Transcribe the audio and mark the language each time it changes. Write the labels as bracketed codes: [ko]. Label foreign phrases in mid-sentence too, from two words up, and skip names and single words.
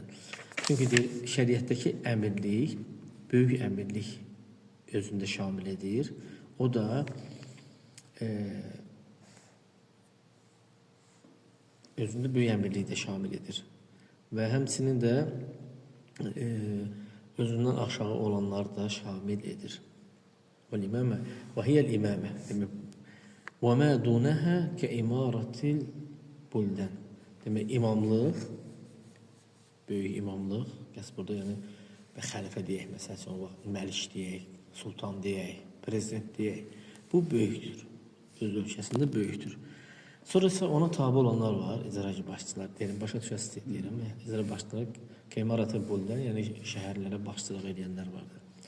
[az] Çünki şəriətdəki əmirlik, böyük əmirlik özündə şamil edir. O da özündə böyük əmirliyi də şamil edir. Və həmçinin də özündən aşağı olanlar da şamil edir. [ar] وَالْإِمَامَ وَهِيَ الْإِمَامَةِ وَمَا دُونَهَا كَإِمَارَةِ الْبُلْدَانِ. [az] Demək, imamlıq, böyük imamlıq, qəs burada yəni xəlifə deyək, məsələn, məlik deyək, sultan deyək, prezident deyək. Bu böyükdür, öz ölkəsində böyükdür. Sonra isə ona tabi olanlar var, icarəci başçılar, deyirəm, başa düşəsiz deyirəm, icarə başçılar, [ar] كإمارة البلدان, [az] yəni şəhərlərə başçılıq edənlər vardır.